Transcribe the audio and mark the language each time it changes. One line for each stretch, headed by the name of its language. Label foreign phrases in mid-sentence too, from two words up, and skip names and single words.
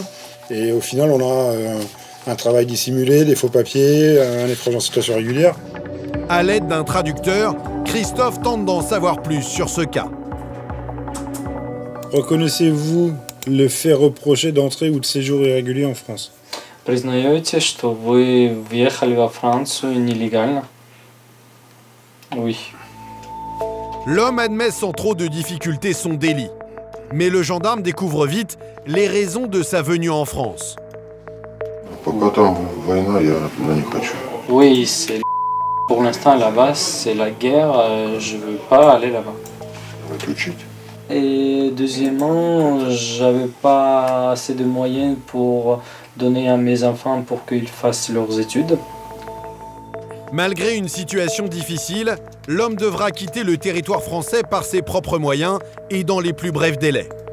French: Et au final, on a un travail dissimulé, des faux papiers, un étranger en situation régulière. À l'aide d'un traducteur, Christophe tente d'en savoir plus sur ce cas. Reconnaissez-vous le fait reproché d'entrée ou de séjour irrégulier en France?
Russian: Признаете, что вы въехали во Францию нелегально?
French: Oui. L'homme admet sans trop de difficultés son délit. Mais le gendarme découvre vite les raisons de sa venue en France.
Russian: Пока там война, я туда не хочу.
French: Oui, c'est... Pour l'instant, là-bas, c'est la guerre. Je veux pas aller là-bas.
Russian: Выключить?
French: Et deuxièmement, j'avais pas assez de moyens pour donner à mes enfants pour qu'ils fassent leurs études. Malgré une situation difficile, l'homme devra quitter le territoire français par ses propres moyens et dans les plus brefs délais.